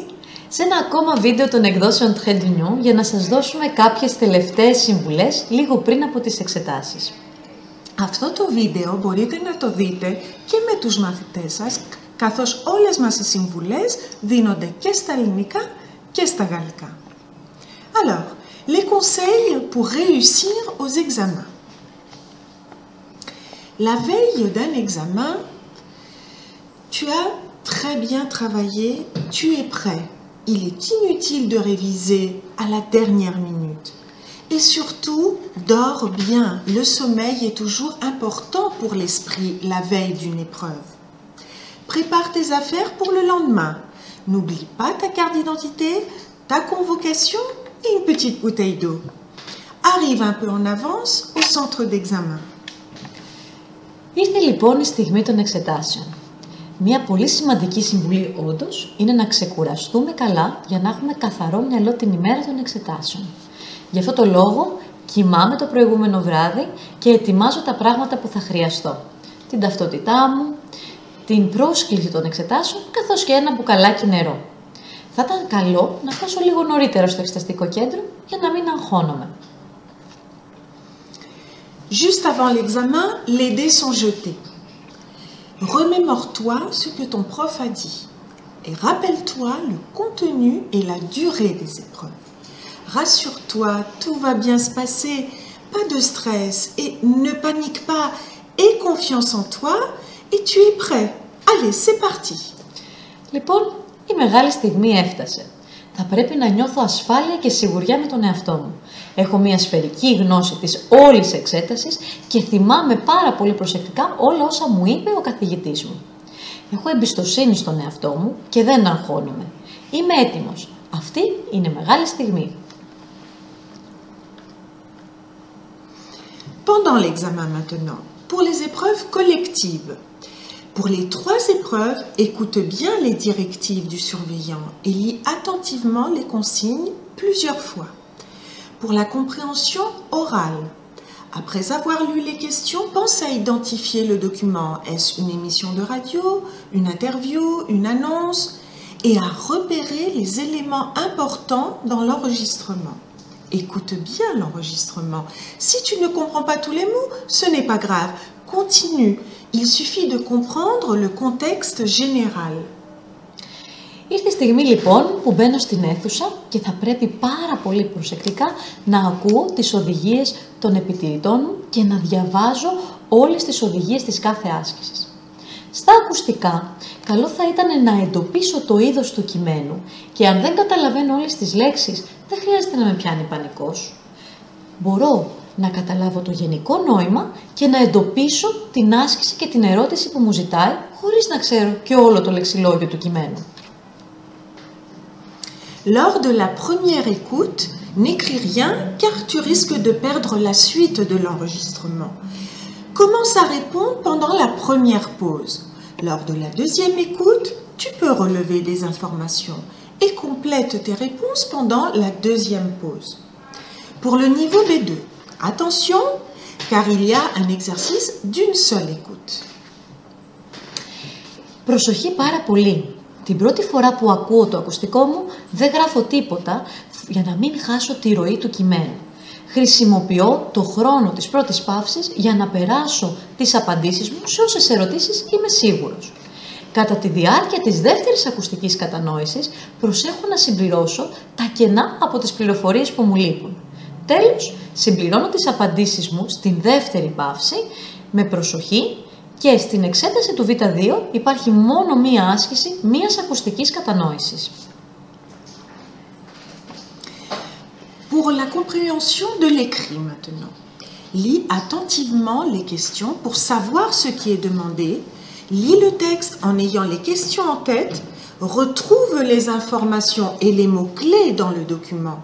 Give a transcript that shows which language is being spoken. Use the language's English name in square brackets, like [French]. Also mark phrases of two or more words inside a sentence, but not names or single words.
[Greek] σε ένα ακόμα βίντεο των εκδόσεων Trait d'Union για να σας δώσουμε κάποιες τελευταίες συμβουλές λίγο πριν από τις εξετάσεις. Αυτό το βίντεο μπορείτε να το δείτε και με τους μαθητές σας, καθώς όλες μας οι συμβουλές δίνονται και στα ελληνικά και στα γαλλικά. [French] Alors, les conseils pour réussir aux examens. La veille d'un examen, tu as très bien travaillé, tu es prêt. Il est inutile de réviser à la dernière minute. Et surtout, dors bien. Le sommeil est toujours important pour l'esprit la veille d'une épreuve. Prépare tes affaires pour le lendemain. N'oublie pas ta carte d'identité, ta convocation et une petite bouteille d'eau. Arrive un peu en avance au centre d'examen. [Greek] Ήρθε λοιπόν η στιγμή των εξετάσεων. Μία πολύ σημαντική συμβουλή όντως είναι να ξεκουραστούμε καλά για να έχουμε καθαρό μυαλό την ημέρα των εξετάσεων. Γι' αυτό το λόγο κοιμάμαι το προηγούμενο βράδυ και ετοιμάζω τα πράγματα που θα χρειαστώ. Την ταυτότητά μου, την πρόσκληση των εξετάσεων, καθώς και ένα μπουκαλάκι νερό. Θα ήταν καλό να φτάσω λίγο νωρίτερα στο εξεταστικό κέντρο για να μην αγχώνομαι. [French] Juste avant l'examen, les dés sont jetés. Remémore-toi ce que ton prof a dit et rappelle-toi le contenu et la durée des épreuves. Rassure-toi, tout va bien se passer, pas de stress et ne panique pas, aie confiance en toi et tu es prêt. Allez, c'est parti. [Greek] Λοιπόν, η μεγάλη στιγμή έφτασε. Θα πρέπει να νιώθω ασφάλεια και σιγουριά με τον εαυτό μου. Έχω μια σφαιρική γνώση της όλης εξέτασης και θυμάμαι πάρα πολύ προσεκτικά όλα όσα μου είπε ο καθηγητής μου. Έχω εμπιστοσύνη στον εαυτό μου και δεν αγχώνομαι. Είμαι έτοιμος. Αυτή είναι μεγάλη στιγμή. [French] Pendant l'examen maintenant, pour les épreuves collectives. Pour les 3 épreuves, écoute bien les directives du surveillant et lis attentivement les consignes plusieurs fois. Pour la compréhension orale, après avoir lu les questions, pense à identifier le document. Est-ce une émission de radio, une interview, une annonce? Et à repérer les éléments importants dans l'enregistrement. Écoute bien l'enregistrement. Si tu ne comprends pas tous les mots, ce n'est pas grave. Continue. Il suffit de comprendre le contexte général. [Greek] Ήρθε η στιγμή λοιπόν που μπαίνω στην αίθουσα και θα πρέπει πάρα πολύ προσεκτικά να ακούω τις οδηγίες των επιτηρητών μου και να διαβάζω όλες τις οδηγίες της κάθε άσκησης. Στα ακουστικά, καλό θα ήταν να εντοπίσω το είδος του κειμένου και αν δεν καταλαβαίνω όλες τις λέξεις, δεν χρειάζεται να με πιάνει πανικός. Μπορώ να καταλάβω το γενικό νόημα και να εντοπίσω την άσκηση και την ερώτηση που μου ζητάει, χωρίς να ξέρω και όλο το λεξιλόγιο του κειμένου. [French] Lors de la première écoute, n'écris rien car tu risques de perdre la suite de l'enregistrement. Commence à répondre pendant la première pause. Lors de la deuxième écoute, tu peux relever des informations et complète tes réponses pendant la deuxième pause. Pour le niveau B2, attention car il y a un exercice d'une seule écoute. [Greek] Προσοχή πάρα πολύ. Την πρώτη φορά που ακούω το ακουστικό μου, δεν γράφω τίποτα για να μην χάσω τη ροή του κειμένου. Χρησιμοποιώ το χρόνο της πρώτης παύσης για να περάσω τις απαντήσεις μου σε όσες ερωτήσεις είμαι σίγουρος. Κατά τη διάρκεια της δεύτερης ακουστικής κατανόησης, προσέχω να συμπληρώσω τα κενά από τις πληροφορίες που μου λείπουν. Τέλος, συμπληρώνω τις απαντήσεις μου στην δεύτερη παύση με προσοχή και στην εξέταση του Β2 υπάρχει μόνο μία άσκηση μίας ακουστικής κατανόησης. [French] Pour la compréhension de l'écrit maintenant, lis attentivement les questions pour savoir ce qui est demandé, lis le texte en ayant les questions en tête, retrouve les informations et les mots-clés dans le document.